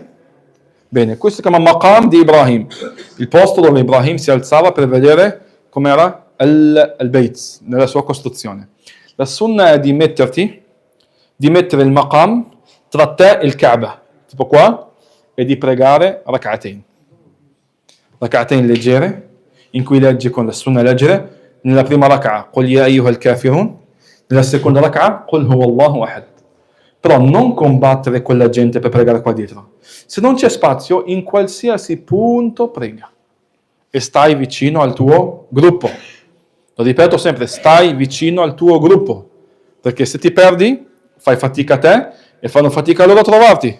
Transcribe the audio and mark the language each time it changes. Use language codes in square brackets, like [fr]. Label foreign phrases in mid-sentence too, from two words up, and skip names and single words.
[it] Bene, questo si chiama Maqam di Ibrahim, il posto dove Ibrahim si alzava per vedere com'era il-Bayt, nella sua costruzione. La sunna è di mettere il Maqam tra te e il Kaaba, tipo qua, e di pregare rak'atayn. Rak'atayn leggere, in cui leggi con la sunna leggere. Nella prima [ar] ركعة، قل يا أيها الكافرون, [it] nella seconda [ar] ركعة، قل هو الله أحد. [it] Però non combattere quella gente per pregare qua dietro. Se non c'è spazio, in qualsiasi punto prega. E stai vicino al tuo gruppo. Lo ripeto sempre, stai vicino al tuo gruppo. Perché se ti perdi, fai fatica te e fanno fatica loro a trovarti.